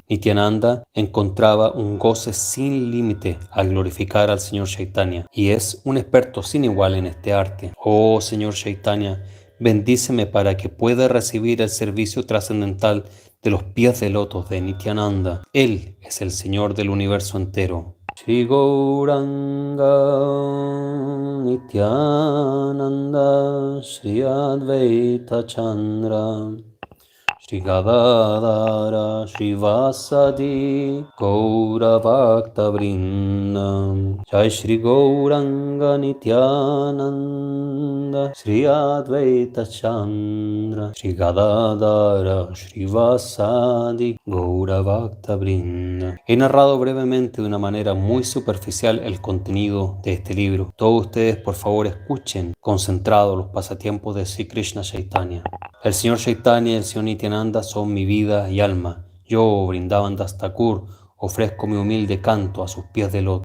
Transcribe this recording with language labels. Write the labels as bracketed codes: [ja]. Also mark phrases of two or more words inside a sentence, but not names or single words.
[es] Nityananda encontraba un goce sin límite al glorificar al Señor Chaitanya y es un experto sin igual en este arte. Oh Señor Chaitanya, bendíceme para que pueda recibir el servicio trascendental de los pies de lotos de Nityananda. Él es el Señor del universo entero. [sa] Shri Gauranga Nityananda Shri Advaita Chandra Shri Gadadara Shri Vasadi Gaura Bhakta Vrindam Jai Shri Gauranga Nityananda Shri Advaita Chandra Shri Gadadara Shri Vasadi Gaura Bhakta Vrindam. [es] He narrado brevemente de una manera muy superficial el contenido de este libro. Todos ustedes por favor escuchen concentrados los pasatiempos de Sri Krishna Chaitanya. El Señor Chaitanya y el Señor Nityananda son mi vida y alma. Yo, Vrindavan Das Thakur, ofrezco mi humilde canto a sus pies de loto.